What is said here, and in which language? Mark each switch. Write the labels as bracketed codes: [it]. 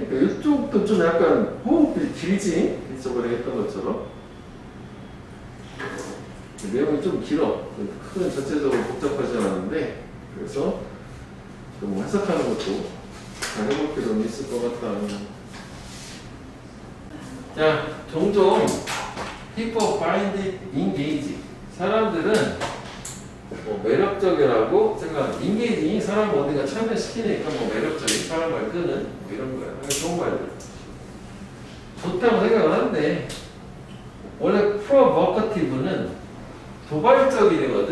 [ko] 이쪽도 좀 약간 호흡이 길지? 저번에 했던 것처럼. 내용이 좀 길어. 큰 전체적으로 복잡하지 않은데, 그래서 좀 해석하는 것도 잘 해볼 필요는 있을 것 같다. 자, 종종 [en] people find it engaging. [ko] 사람들은 뭐 매력적이라고 생각하는. engaging이 사람을 어딘가 참여시키니까 뭐 매력적인 사람을 끄는 뭐 이런 거야. 좋은 말들. 좋다고 생각을 하는데 원래 provocative는 도발적이거든.